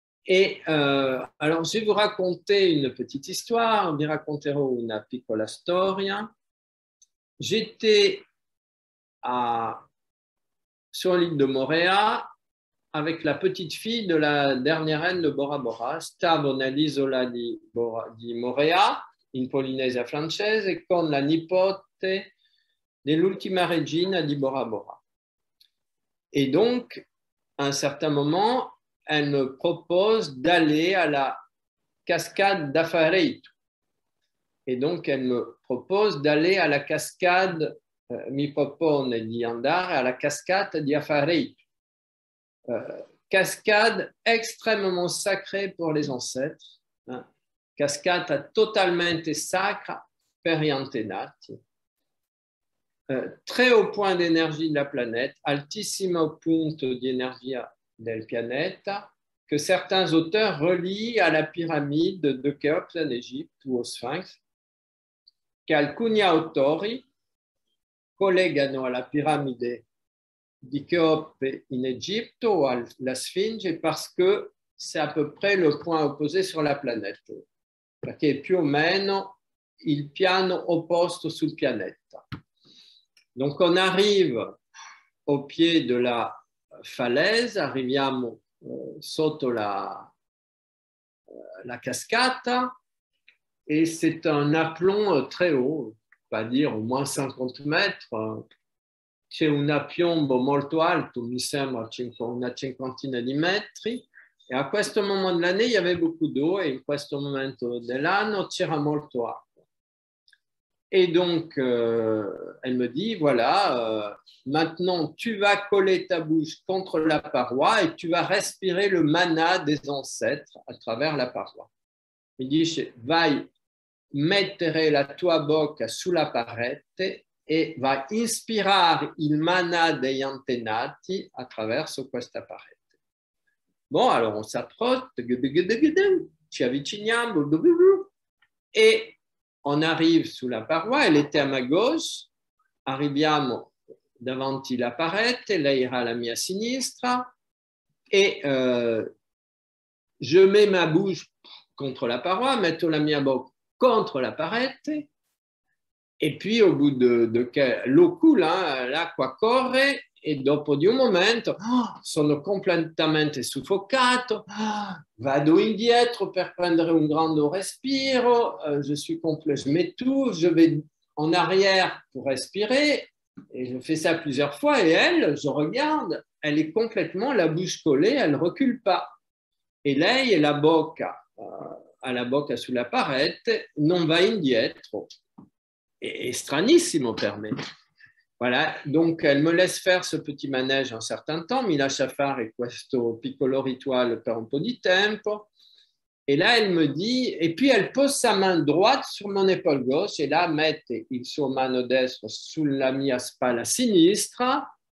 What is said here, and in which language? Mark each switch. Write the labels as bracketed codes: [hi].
[fr] Et alors, je vais vous raconter une petite histoire, [it] vi racconterò una piccola storia. [fr] J'étais sur l'île de Morea avec la petite fille de la dernière reine de Bora Bora. [it] Stavo nell'isola di Morea, in Polinesia francese, con la nipote dell'ultima regina di Bora Bora. [fr] Et donc, à un certain moment, elle me propose d'aller à la cascade d'Afareitu. Et donc, elle me propose d'aller à la cascade, [it] mi propone di andare alla cascata di Afareitu. [fr] Cascade extrêmement sacrée pour les ancêtres. Hein. [it] Cascata totalmente sacra per gli antenati. [fr] Très haut point d'énergie de la planète, [it] altissimo punto di energia del pianeta, [fr] que certains auteurs relient à la pyramide de Khéops en Égypte ou au Sphinx, che alcuni autori collegano alla piramide di Khéops in Égypte ou à la Sphinge parce que c'est à peu près le point opposé sur la planète, [it] perché è più o meno il piano opposto sul pianeta. [fr] Donc on arrive au pied de la falaise, [it] arriviamo sotto la cascata [fr] et c'est un aplomb très haut, pas dire au moins 50 mètres. [it] C'è un piombo molto alto, mi sembra una cinquantina di metri, e a questo momento dell'anno [fr] il y avait beaucoup d'eau [it] et in questo momento dell'anno c'era molto acqua. [fr] Et donc, elle me dit, voilà, maintenant tu vas coller ta bouche contre la paroi et tu vas respirer le mana des ancêtres à travers la paroi. [it] Mi dice, vai mettere la tua bocca sulla parete e va inspirare il mana degli antenati attraverso questa parete. [fr] Bon, alors on s'approche, [it] ci avviciniamo [fr] e on arrive sous la paroi, elle était à ma gauche, [it] arriviamo davanti la parete, lei era alla mia sinistra [fr] et je mets ma bouche contre la paroi, metto la mia bocca contre la parete e puis au bout de l'eau coule, hein, l'acqua corre e dopo di un momento sono completamente suffocato, [it] vado indietro per prendere un grande respiro, [fr] je m'étouffe, je vais en arrière pour respirer et je fais ça plusieurs fois et elle, je regarde, elle est complètement la bouche collée, elle ne recule pas. [it] E lei e la bocca alla bocca sulla parete non va indietro. È stranissimo per me. [fr] Voilà, donc elle me laisse faire ce petit manège un certain temps, [it] mi lascia fare questo piccolo rituale per un po' di tempo, [fr] et là elle me dit, et puis elle pose sa main droite sur mon épaule gauche, et là mette il suo mano destro sulla mia spalla sinistra,